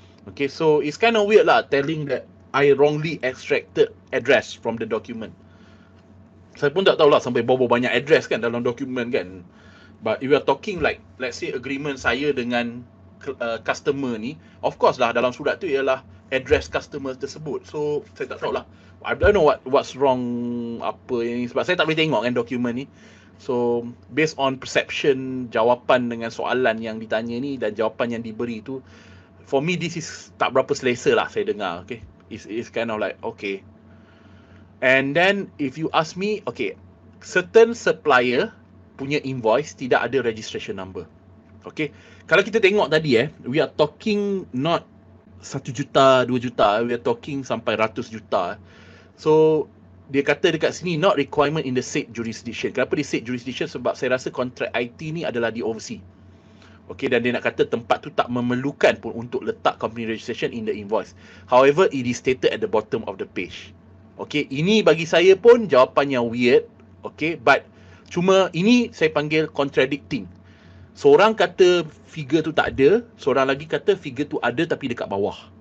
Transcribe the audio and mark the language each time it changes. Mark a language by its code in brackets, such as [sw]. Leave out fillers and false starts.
[en] Okay, so it's kind of weird lah telling that I wrongly extracted address from the document. [ms] Saya pun tak tahulah sampai berapa banyak address kan dalam dokumen kan. [en] But if we are talking like, let's say agreement [ms] saya dengan customer ni, [en] of course [ms] lah dalam surat tu ialah address customer tersebut. [en] So [ms] saya tak tahulah. [en] I don't know what's wrong [ms] apa yang ni, sebab saya tak boleh tengok kan dokumen ni. So based on perception jawapan dengan soalan yang ditanya ni dan jawapan yang diberi tu, [en] for me this is [ms] tak berapa selesa lah saya dengar. [en] Okay, it's kind of like okay. And then if you ask me, okay, certain supplier [ms] punya invoice tidak ada [en] registration number. [ms] Okay, kalau kita tengok tadi [en] we are talking not [ms] 1 juta, 2 juta, we are talking sampai ratus juta. [en] So [ms] dia kata dekat sini [en] not requirement in the said jurisdiction. [ms] Kenapa di [en] said jurisdiction? [ms] Sebab saya rasa kontrak IT ni adalah di overseas. Okay, dan dia nak kata tempat tu tak memerlukan pun untuk letak company registration in the invoice. [en] However, it is stated at the bottom of the page. [ms] Okay, ini bagi saya pun jawapan yang weird. Okay, but cuma ini saya panggil contradicting. Seorang kata figure tu tak ada, seorang lagi kata figure tu ada tapi dekat bawah.